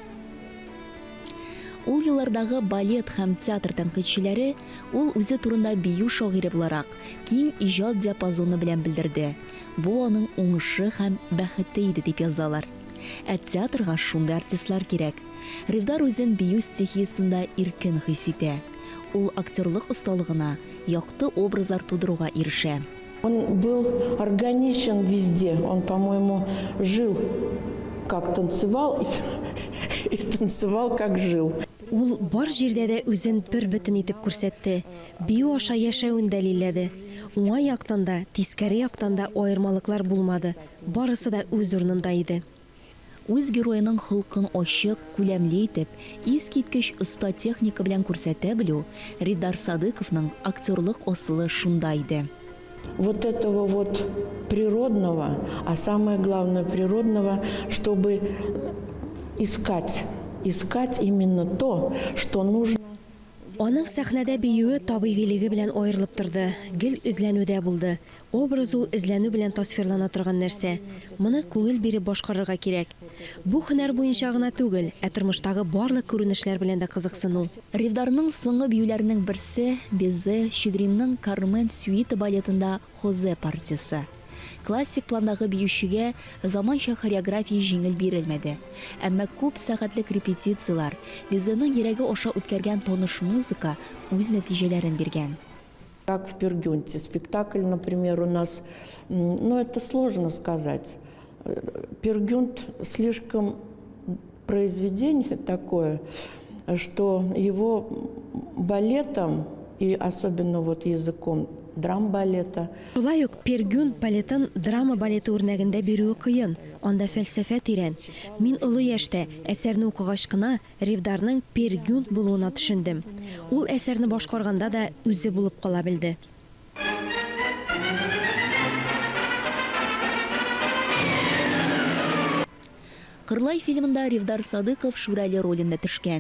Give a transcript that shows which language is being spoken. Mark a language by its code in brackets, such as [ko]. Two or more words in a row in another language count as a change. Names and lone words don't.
[tt] Ул еллардагы балет һәм театр тәнкыйтьчеләре ул үзе турында бию шагыйре буларак киң иҗат диапазоны белән белдерде. Бу аның уңышы һәм бәхете иде дип язалар. Ә театрга шундый артистлар кирәк. Ридар үзен бию стихиясендә иркен хис итә. Ул актерлык осталыгына, якты образлар тудыруга ирешә. [ru] Он был органичен везде. Он, по-моему, жил как танцевал и танцевал как жил. [tt] Ул бар җирдә дә үзен бер бөтен итеп күрсәтте. Бию аша яшәүен дәлилләде. Уңай яктан да, тискәре яктан да аермалыклар булмады. Барысы да үз урынында иде. Үз героеның холкын ачык, күләмле итеп, искиткеч оста техника белән күрсәтә белү Ридар Садыковның актерлык асылы шунда иде. [ru] Вот этого вот природного, а самое главное природного, чтобы искать именно то, что нужно. [tt] Аның сәхнәдә биюе табигыйлыгы белән аерылып торды. Гел үзләнүдә булды. Образ ул эзләнү белән тасвирлана торган нәрсә. Моны күңел биреп башкарырга кирәк. Бу һөнәр буенча гына түгел, ә тормыштагы барлык күренешләр белән дә кызыксыну. Ридарның соңгы биюләренең берсе Безе Щедринның Кармен сюиты балетында Хозе партиясы. Классик пландагы биючегә заманча хореография җиңел бирелмәде. Әмма күп сәгатьлек репетициялар, Безенең йөрәге аша үткәргән таныш музыка үз нәтиҗәләрен биргән. [ru] Как в Пергюнте. Спектакль, например, у нас, это сложно сказать. Пергюнт слишком произведение такое, что его балетом и особенно вот языком драм-балета. [tt] Шулай ук Пергюнт балетын драма балеты үрнәгендә бирүе кыен. Анда фәлсәфә тирән. Мин олы яшьтә әсәрне укыгач кына Ривдарның Пергюнт булуына төшендем. Ул әсәрне башкарганда да үзе булып кала белде. Кырлай фильмында Ридар Садыков Шүрәле ролендә төшкән.